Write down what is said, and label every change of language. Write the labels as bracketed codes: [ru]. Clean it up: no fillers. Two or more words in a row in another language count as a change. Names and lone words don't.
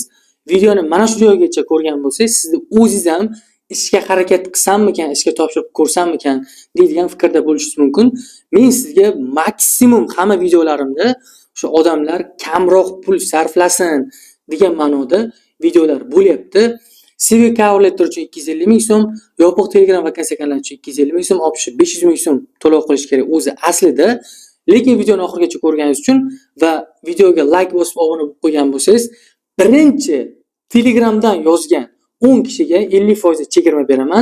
[uz] Videoni mana shu joygacha ko'rgan bo'lsangiz, sizni o'zingiz ham ishga harakat qilsammikan, ishga topshirib ko'rsammikan deydigan fikrda bo'lishingiz mumkin. Men sizga maksimum hamma videolarimda shu odamlar kamroq pul sarflasin degan ma'noda videolar bo'lyapti. [en] CV cover letter [uz] uchun 250 ming so'm, yopiq Telegram vakansiya kanali uchun 250 ming so'm, olib 500 ming so'm to'lov qilish kerak o'zi aslida. Lekin videoni oxirigacha ko'rganingiz uchun va videoga like bosib obuna bo'lib qo'ygan bo'lsangiz, birinchi Telegramdan yozgan 10 kishiga 50% chegirma beraman.